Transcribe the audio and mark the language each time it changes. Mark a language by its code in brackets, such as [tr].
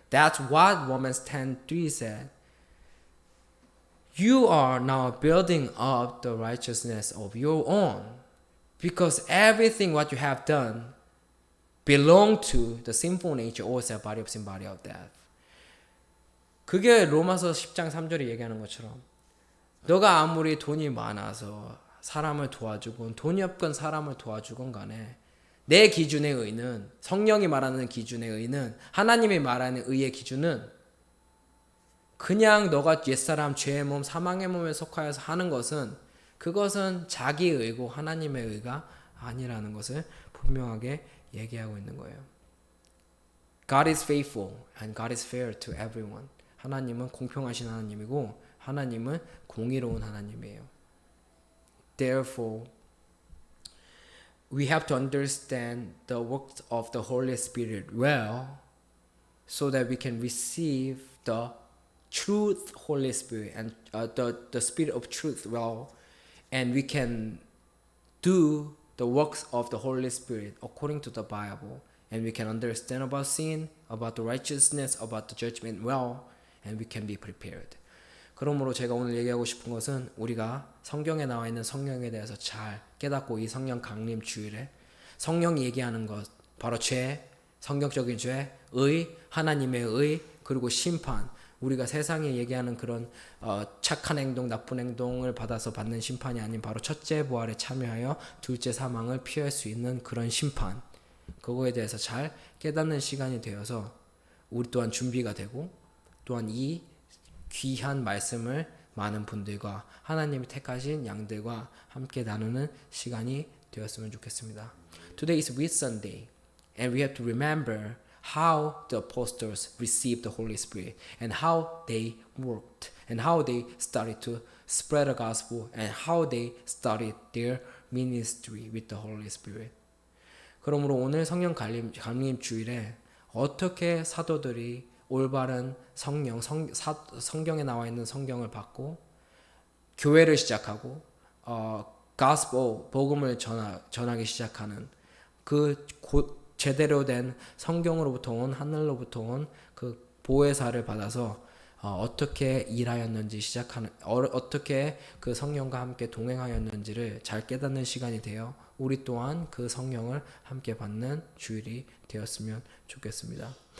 [en] That's what Romans 10:3 said. You are now building up the righteousness of your own because everything what you have done belong to the sinful nature or the body of sin, body of death. [ko] 그게 로마서 10장 3절에 얘기하는 것처럼 너가 아무리 돈이 많아서 사람을 도와주건 돈이 없건 사람을 도와주건 간에 내 기준의 의는 성령이 말하는 기준의 의는 하나님이 말하는 의의 기준은 그냥 너가 옛사람 죄의 몸 사망의 몸에 속하여서 하는 것은 그것은 자기 의고 하나님의 의가 아니라는 것을 분명하게 얘기하고 있는 거예요. [en] God is faithful and God is fair to everyone. [ko] 하나님은 공평하신 하나님이고 하나님은 공의로운 하나님이에요. [en] Therefore, we have to understand the works of the Holy Spirit well so that we can receive the truth Holy Spirit and the Spirit of truth well, and we can do the works of the Holy Spirit according to the Bible, and we can understand about sin, about the righteousness, about the judgment well, and we can be prepared. [ko] 그러므로 제가 오늘 얘기하고 싶은 것은 우리가 성경에 나와 있는 성령에 대해서 잘 깨닫고 이 성령 강림 주일에 성령이 얘기하는 것 바로 죄, 성경적인 죄, 의, 하나님의 의, 그리고 심판, 우리가 세상에 얘기하는 그런 착한 행동, 나쁜 행동을 받아서 받는 심판이 아닌 바로 첫째 부활에 참여하여 둘째 사망을 피할 수 있는 그런 심판, 그거에 대해서 잘 깨닫는 시간이 되어서 우리 또한 준비가 되고 또한 이 귀한 말씀을 많은 분들과 하나님이 택하신 양들과 함께 나누는 시간이 되었으면 좋겠습니다. [en] Today is Whitsunday and we have to remember how the apostles received the Holy Spirit and how they worked and how they started to spread the gospel and how they started their ministry with the Holy Spirit. [ko] 그러므로 오늘 성령 강림 주일에 어떻게 사도들이 올바른 성경에 나와 있는 성경을 받고 교회를 시작하고 gospel 복음을 전하기 시작하는 그 제대로 된 성경으로부터 온 하늘로부터 온 그 보혜사를 받아서 어떻게 일하였는지 어떻게 그 성령과 함께 동행하였는지를 잘 깨닫는 시간이 되어 우리 또한 그 성령을 함께 받는 주일이 되었으면 좋겠습니다.